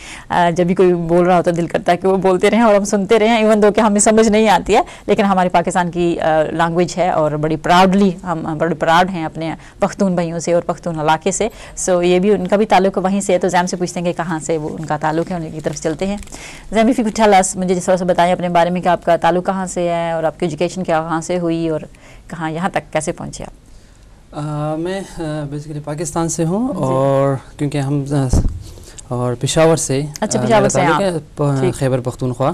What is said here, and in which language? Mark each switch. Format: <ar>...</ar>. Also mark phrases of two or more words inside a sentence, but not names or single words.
<ur>جب بھی کوئی بول رہا ہوتا ہے دل کرتا ہے کہ وہ بولتے رہیں اور ہم سنتے رہیں,</ur> <en>even though</en> <ur>کہ ہمیں سمجھ نہیں آتی ہے, لیکن ہماری پاکستان کی لینگویج ہے اور بڑی پراؤڈلی ہم بڑے پراؤڈ ہیں اپنے پختون بھائیوں سے اور پختون علاقے سے. سو یہ بھی ان کا بھی تعلق وہیں سے ہے. تو زیم سے پوچھتے ہیں کہ کہاں سے وہ ان کا تعلق ہے, ان کی طرف چلتے ہیں. زیم</ur> <en>if you could tell us,</en> <ur>مجھے جس طرح سے بتائیں اپنے بارے میں کہ آپ کا تعلق کہاں سے ہے اور آپ کی ایجوکیشن کہاں سے ہوئی اور کہاں یہاں تک کیسے پہنچے آپ؟ میں بیسیکلی پاکستان سے ہوں اور کیونکہ ہم اور پشاور سے, اچھا پشاور سے آپ, خیبر پختونخوا.</ur>